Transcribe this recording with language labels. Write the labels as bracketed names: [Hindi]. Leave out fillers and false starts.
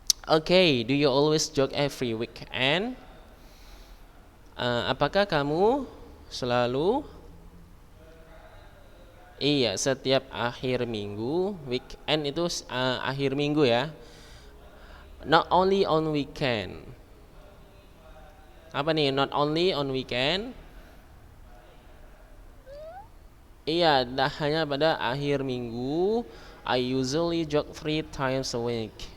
[English] Oke, do you always jog every weekend? [Indonesian] Apakah kamu selalu iya setiap akhir minggu? Weekend itu akhir minggu ya. [English] Not only on weekend. [Indonesian] Apa nih? [English] Not only on weekend. [Indonesian] Iya, hanya pada akhir minggu. [English] I usually jog 3 times a week.